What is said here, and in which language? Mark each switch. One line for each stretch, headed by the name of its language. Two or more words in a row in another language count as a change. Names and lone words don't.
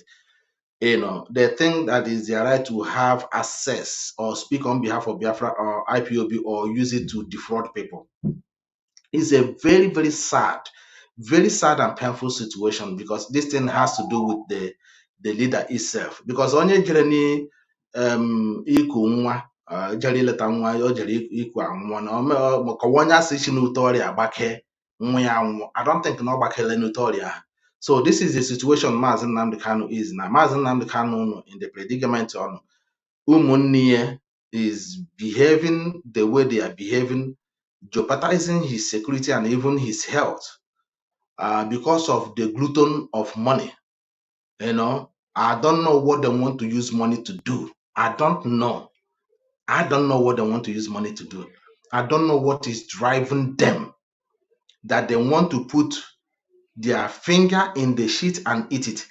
English: They think that is their right to have access or speak on behalf of Biafra or IPOB or use it to defraud people. It's a very sad and painful situation because this thing has to do with the leader itself.
Igbo: Because onye jere ni iku nwa jere ileta nwa o jere iku anwụọ na maka onye asị chi n'ute ọrịa agbake nwa ya anwụọ.
English: I don't think
Igbo: na ọ gbakele n'ute ọrịa ahụ.
English: So this is the situation Mazi Nnamdi Kanu is now.
Igbo: Mazi Nnamdi Kanu nọ
English: in the predicament
Igbo: ọ nọ. Ụmụnne ya
English: is behaving the way they are behaving, jeopardizing his security and even his health because of the glutton of money. I don't know what they want to use money to do. I don't know. I don't know what they want to use money to do. I don't know what is driving them that they want to put their finger in the shit and eat it.